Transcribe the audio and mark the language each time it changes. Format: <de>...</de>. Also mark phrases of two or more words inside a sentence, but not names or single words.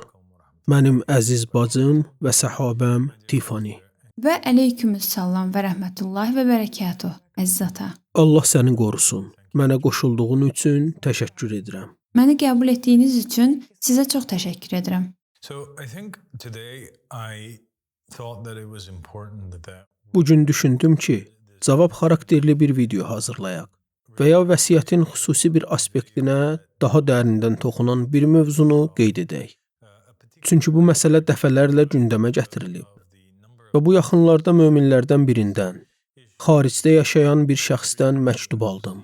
<az>Mənim əziz bacım və səhabəm Tifani. Və</az> <ar>عليكم السلام ورحمة الله وبركاته,</ar> <az>əziz ata. Allah səni qorusun. Mənə qoşulduğun üçün təşəkkür edirəm. Məni qəbul etdiyiniz üçün sizə çox təşəkkür edirəm.</az> <en>So I think today I thought that it was important that</en> <az>Bugün düşündüm ki, cavab xarakterli bir video hazırlayaq və ya vəsiyyətin xüsusi bir aspektinə daha dərindən toxunan bir mövzunu qeyd edək. Çünki bu məsələ dəfələrlə gündəmə gətirilib və bu yaxınlarda möminlərdən birindən, xaricdə yaşayan bir şəxsdən məktub aldım.</az>